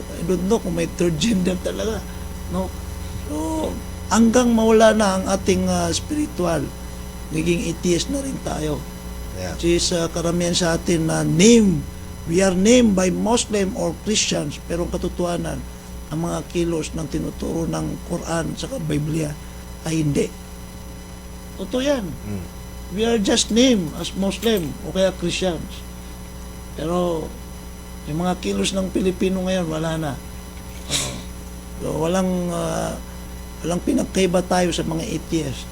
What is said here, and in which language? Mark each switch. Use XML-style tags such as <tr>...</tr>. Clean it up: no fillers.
<en>I don't know</en> <tl>kung may</tl> <en>third gender talaga. No?</en> <tl>So, hanggang mawala na ang ating spiritual, naging atheist na rin tayo.</tl> <en>Yeah. Which is</en> <tl>karamihan sa atin na</tl> <en>we are named by Muslim or Christians,</en> <tl>pero ang katotohanan, ang mga kilos ng tinuturo ng Quran sa Biblia ay hindi. Totoo yan.</tl> <en>We are just named as Muslim</en> <tl>o kaya</tl> <en>Christians. Pero</en> <tl>Yung mga kilos ng Pilipino ngayon, wala na. So, walang pinagkaiba tayo sa mga ATS.</tl>